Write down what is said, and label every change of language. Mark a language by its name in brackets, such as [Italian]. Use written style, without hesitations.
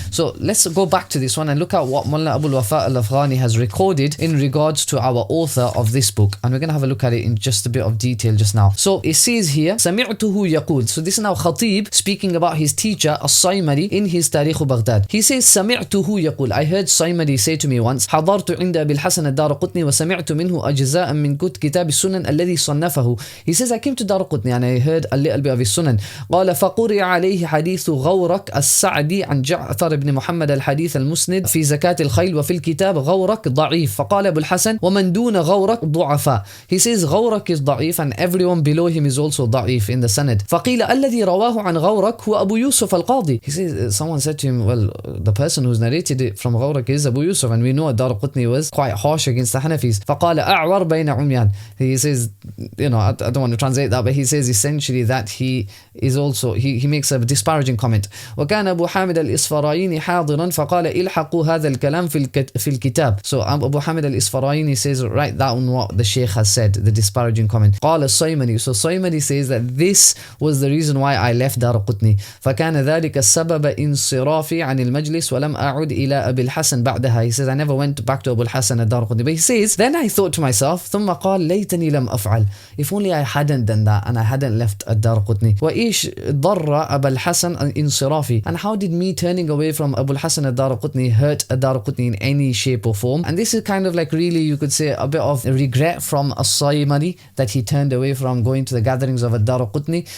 [English] So let's go back to this one and look at what Mullah Abu al-Wafa al-Afghani has recorded in regards to our author of this book, and we're going to have a look at it in just a bit of detail just now. So it says here, [Arabic] سمعته يقول. [English] So this is now Khatib speaking about his teacher al-Saymari in his Tarikh Baghdad. He says, [Arabic] سمعته يقول, [English] I heard Saymari say to me once, [Arabic] حضرت عند أبي الحسن الدارقطني وسمعت منه أجزاء من كتاب السنن الذي صنفه. [English] He says, I came to Daraqutni and I heard a little bit of his sunan. [Arabic] قال فقرئ عليه حديث غورك السعدي عن جعفر بن محمد الحديث المسند في زكاة الخيل وفي الكتاب غورك ضعيف. فقال أبو الحسن ومن دون غورك ضعفاء. [English] He says غورك is ضعيف and everyone below him is also ضعيف in the sanad. [Arabic] فقيل الذي رواه عن غورك هو أبو يوسف القاضي. [English] He says, someone said to him, well, the person who's narrated it from غورك is Abu Yusuf, and we know Daraqutni was quite harsh against the Hanafis. [Arabic] فقال أعور بين عميان. [English] He says, you know, I don't want to translate that, but he says essentially that he is also, he makes a disparaging comment. [Arabic] وكان أبو حامد الإصفرايني حاضرا فقال إلحقوا هذا الكلام في الكتاب. [English] So Abu Hamid al-Isfaraini says, write down what the Shaykh has said, the disparaging comment. [Arabic] قال الصيمري. [English] So Saymari says that this was the reason why I left Daraqutni. [Arabic] فكان ذلك السبب انصرافي عن المجلس ولم أعد إلى أبي الحسن بعدها. [English] He says, I never went back to Abu al-Hasan al-Daraqutni. But he says, then I thought to myself, [Arabic] ثم قال ليتني لم أفعل. [English] If only I hadn't done that and I hadn't left Daraqutni. [Arabic] وإيش ضر أبا الحسن انصرافي. [English] And how did me turning away from Abu al-Hasan al-Daraqutni hurt ad-Darqutni in any shape or form. And this is kind of like really, you could say, a bit of regret from al-Saymari that he turned away from going to the gatherings of ad-Darqutni.